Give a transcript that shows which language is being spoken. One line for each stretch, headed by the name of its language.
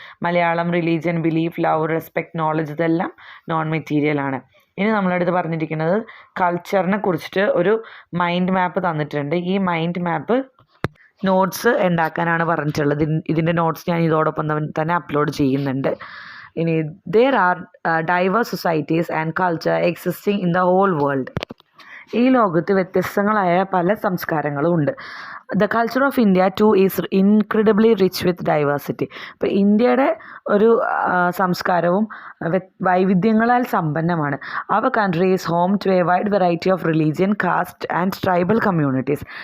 Malayalam: Malayalam, religion, belief, love, respect, knowledge, ഇതെല്ലാം non മെറ്റീരിയലാണ്. ഇനി നമ്മളടുത്ത് പറഞ്ഞിരിക്കുന്നത് കൾച്ചറിനെ കുറിച്ചിട്ട് ഒരു മൈൻഡ് മാപ്പ് തന്നിട്ടുണ്ട്. ഈ മൈൻഡ് മാപ്പ് നോട്ട്സ് ഉണ്ടാക്കാനാണ് പറഞ്ഞിട്ടുള്ളത്. ഇതിൻ്റെ നോട്ട്സ് ഞാൻ ഇതോടൊപ്പം തന്നെ അപ്ലോഡ് ചെയ്യുന്നുണ്ട്. ഇനി
English: there are diverse societies and culture existing in the whole world.
Malayalam: ഈ ലോകത്ത് വ്യത്യസ്തങ്ങളായ പല സംസ്കാരങ്ങളും ഉണ്ട്.
English: The culture of India too is incredibly rich with diversity.
Malayalam: ഇപ്പോൾ ഇന്ത്യയുടെ ഒരു സംസ്കാരവും വൈവിധ്യങ്ങളാൽ സമ്പന്നമാണ്.
English: Our country is home to a wide variety of religion, caste and tribal communities.